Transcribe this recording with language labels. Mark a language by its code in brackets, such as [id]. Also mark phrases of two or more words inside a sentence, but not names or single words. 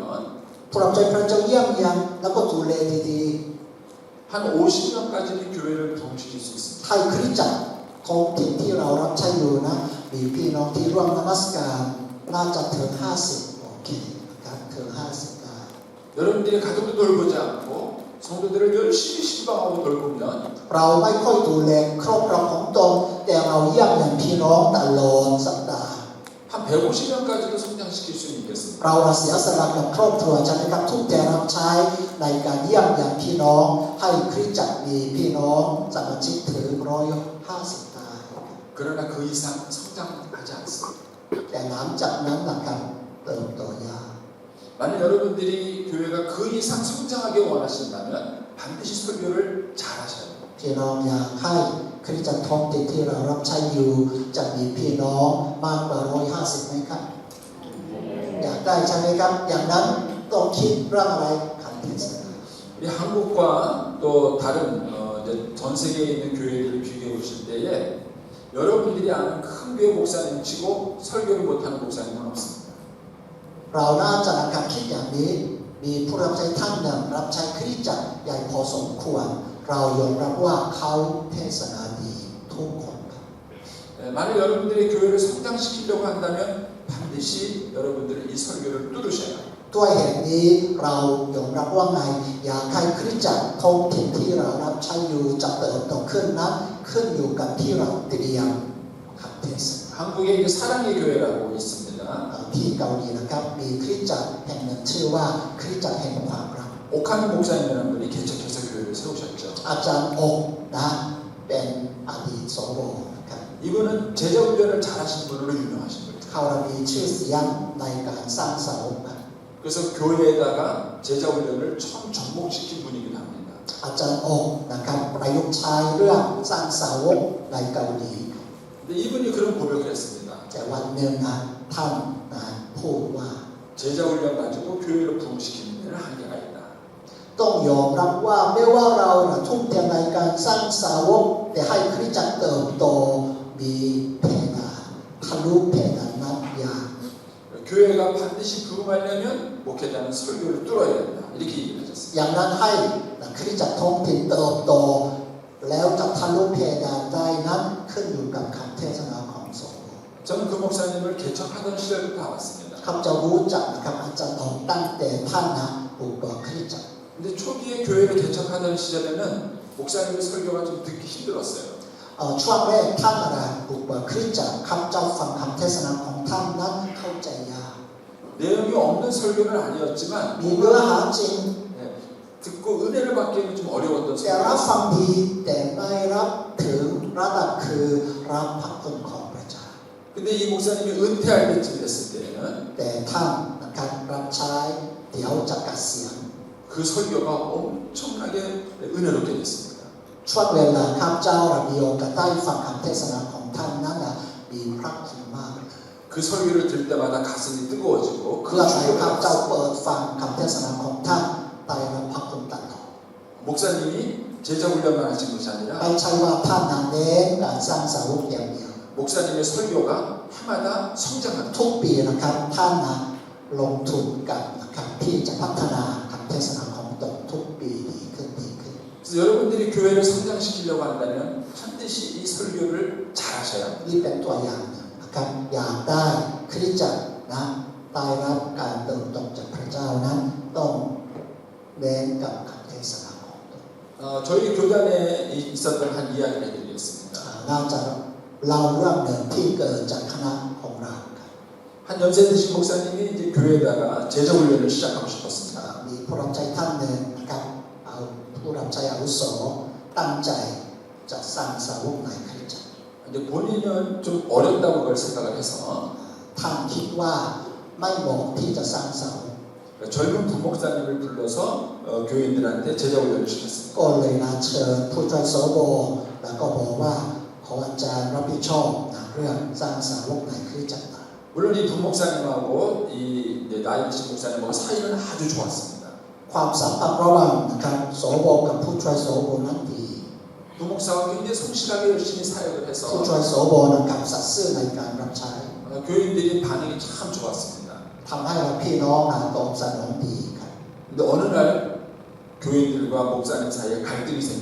[th] ผู้รับใช้พระเจ้าเยี่ยมเยียนแล้วก็ดูแลดี [ko] 한 50명까지는 교회를 부흥시킬 수 있습니다. [th] ๆให้คริสตจักรท้องถิ่นที่เรารับใช้อยู่นะมีพี่น้องที่ร่วมนมัสการน่าจะถึง50โอเคนะครับถึง50ได้ [ko] 여러분들이 가족도 돌보지 않고 성도들을 열심히 신방하고 돌보면 [th] เราไม่ค่อยดูแลครอบครัวของตนแต่เราเยี่ยมเยียนพี่น้องตลอดสัปดาห์ [ko] 한 150명까지도 성장시킬 수 있겠습니다. [th] เราเสียสละกับครอบครัวใช่ไหมครับทุกแต่รับใช้ในการเยี่ยมเยียนพี่น้องให้คริสตจักรมีพี่น้องสมาชิกถึง150ได้ [ko] 그러나 그 이상 성장하지 않습니다. [th] แต่หลังจากนั้นนะครับเติบโตยาก [ko] 만약 여러분들이 교회가 그 이상 성장하게 원하신다면 반드시 설교를 잘하셔야 돼요. [th] พี่น้องอยากให้คริสตจักรท้องถิ่นที่เรารับใช้อยู่จะมีพี่น้องมากกว่า150ไหมครับอยากได้ใช่ไหมครับอย่างนั้นต้องคิดเรื่องอะไรคำเทศนา [ko] 우리 한국과 또 다른 이제 전 세계에 있는 교회들을 비교해 보실 때에 여러분들이 아는 큰 교회 목사님 치고 설교를 못하는 목사님은 없습니다. [th] เราน่าจะนะครับคิดอย่างนี้มีผู้รับใช้ท่านหนึ่งรับใช้คริสตจักรใหญ่พอสมควรเรายอมรับว่าเขาเทศนาดีทุกคนครับ [ko] 만약 여러분들이 교회를 성장시키려고 한다면 반드시 여러분들은 이 설교를 뚫으셔야 합니다. [th] ด้วยเหตุนี้เรายอมรับว่าไงอยากให้คริสตจักรท้องถิ่นที่เรารับใช้อยู่จะเติบโตขึ้นนั้นขึ้นอยู่กับที่เราเตรียมคำเทศนา [ko] 한국에 이제 사랑의 교회라고 있습니다. [th] ที่เกาหลีนะครับมีคริสตจักรแห่งหนึ่งชื่อว่าคริสตจักรแห่งความรัก [ko] 옥하는 목사님이라는 분이 개척해서 교회를 세우셨죠. [th] อาจารย์อกนะเป็นอดีตสวนะครับ [ko] 이분은 제자 훈련을 잘하신 분으로 유명하신 분이에요. [th] เขามีชื่อเสียงในการสร้างสาวก [ko] 그래서 교회에다가 제자 훈련을 처음 접목시킨 분이기도 합니다. [th] อาจารย์อกนะครับประยุกต์ใช้เรื่องสร้างสาวกในเกาหลี [ko] 근데 이분이 그런 고백을 했습니다. [th] แต่วันหนึ่งนะท่านนะพูดว่า [ko] 제자 훈련 가지고 교회를 부흥시키는 데는 한계가 있다. [th] ต้องยอมรับว่าไม่ว่าเราทุ่มเทในการสร้างสาวกแต่ให้คริสตจักรเติบโตมีเพดานทะลุเพดานนั้นยาก [ko] 교회가 반드시 부흥하려면 목회자는 설교를 뚫어야 된다. 이렇게 얘기를 하셨습니다. [th] อย่างนั้นให้คริสตจักรท้องถิ่นเติบโตแล้วจะทะลุเพดานได้นั้นขึ้นอยู่กับคำเทศนาของสงฆ์ [ko] 저는 그 목사님을 개척하던 시절부터 알았습니다. [th] ข้าพเจ้ารู้จักนะครับอาจารย์ออกตั้งแต่ท่านนะปลูกบ่อคริสตจักร [ko] 근데 초기에 교회를 개척하던 시절에는 목사님의 설교가 좀 듣기 힘들었어요. [th] ช่วงแรกท่านอะไรปลูกบ่อคริสตจักรข้าพเจ้าฟังคำเทศนาของท่านนั้นเข้าใจยาก [ko] 내용이 없는 설교는 아니었지만 [th] มีเนื้อหาจริง [ko] 듣고 은혜를 받기에는 좀 어려웠던 [th] แต่รับฟัง [ko] 설교였어요. [th] ดีแต่ไม่รับถึงระดับคือรับพระคุณของพระเจ้า [ko] 근데 이 목사님이 은퇴할 때쯤 됐을 때는 [th] แต่ท่านนะครับรับใช้เดี๋ยวจะเกษียณ [ko] 그 설교가 엄청나게 은혜롭게 됐습니다. [th] ช่วงเวลาข้าพเจ้ามีโอกาสได้ฟังคำเทศนาของท่านนั้นมีพระคุณมาก [ko] 그 설교를 들을 때마다 가슴이 뜨거워지고 [th] เพื่อให้ข้าพเจ้า [ko] 축복을 [th] เปิดฟังคำเทศนาของท่านได้รับพระคุณตลอด [ko] 목사님이 제자 훈련만 하신 것이 [th] ไม่ [ko] 아니라 [th] ใช่ว่าท่านนั้นเน้นการสร้างสาวกอย่างเดียว [ko] 목사님의 설교가 해마다 성장합니다. [th] ทุกปีนะครับท่านลงทุนกับนะครับที่จะพัฒนาคำเทศนาของตนทุกปีดีขึ้นดีขึ้น [ko] 그래서 여러분들이 교회를 성장시키려고 한다면 반드시 이 설교를 잘 하셔야 합니다. [th] นี่เป็นตัวอย่างหนึ่งนะครับอยากได้คริสตจักรนะได้รับการเติมโตจากพระเจ้านั้นต้องเน้นกับคำเทศนาของตน [ko] 저희 교단에 있었던 한 이야기를 해드리겠습니다. [th] น่าจะเล่าเรื่องหนึ่งที่เกิดจากคณะของเราครับ [ko] 한 연세 드신 목사님이 이제 교회에다가 제자 훈련을 시작하고 싶었습니다. [th] มีผู้รับใช้ท่านหนึ่งนะครับเอาผู้รับใช้อาวุโสตั้งใจจะสร้างสาวกในคริสตจักร [ko] 이제 본인은 좀 어렵다고 그걸 생각을 해서 [th] ท่านคิดว่าไม่เหมาะที่จะสร้างสาวก [ko] 젊은 부목사님을 불러서 교인들한테 제자 훈련을 시켰습니다. [th] ก็เลยนัดเชิญผู้ช่วยโสโบแล้วก็บอกว่าขออาจารย์รับผิดชอบเรื่องสร้างสาวกในคริสตจักร [ko] 물론 이 부목사님하고 이 나이 드신 목사님하고 사이는 아주 좋았습니다. [th] ความสัมพันธ์ระหว่างนะครับโสโบกับผู้ช่วยโสโบนั้นดี [ko] 부목사가 굉장히 성실하게 열심히 사역을 [th] ผู้ [ko] 해서 [th] ช่วยโสโบนะครับสัตย์ซื่อในการรับใช้ [ko] 교인들이 반응이 참 좋았습니다. [th] ทำให้เราพี่น้องตอบสนองดีครับ [ko] 근데 어느 날 교인들과 목사님 사이에 갈등이 생기기